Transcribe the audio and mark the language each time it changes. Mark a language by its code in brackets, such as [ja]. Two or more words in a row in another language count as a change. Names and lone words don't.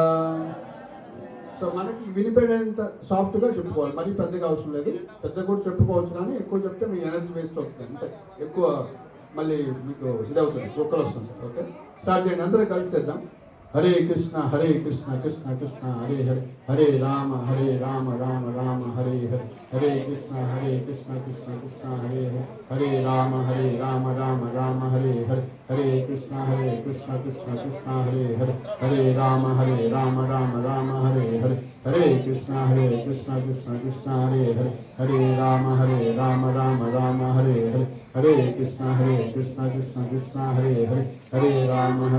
[te] సో మనకి వినిపడేంత సాఫ్ట్గా చెప్పుకోవాలి, మరీ పెద్దగా అవసరం లేదు. పెద్ద కూడా చెప్పుకోవచ్చు, కానీ ఎక్కువ చెప్తే మీ [en] energy waste [te] అవుతుంది. అంటే ఎక్కువ మళ్ళీ మీకు ఇదవుతుంది, కుక్కలు వస్తుంది. [en] Okay, start [te] చేయండి. అందరూ కలిసి చేద్దాం. హరే కృష్ణ కృష్ణ కృష్ణ హరే హరే, హరే రామ రామ రామ హరే హరే, హరే కృష్ణ కృష్ణ కృష్ణ హరే హరే, హరే రామ రామ రామ హరే హరే, హరే కృష్ణ కృష్ణ కృష్ణ హరే హరే, హరే రామ రామ రామ హరే హరే, హరే కృష్ణ కృష్ణ కృష్ణ హరే హరే, హరే రామ రామ రామ హరే హరే, హరే కృష్ణ కృష్ణ కృష్ణ హరే హరే, హరే రామ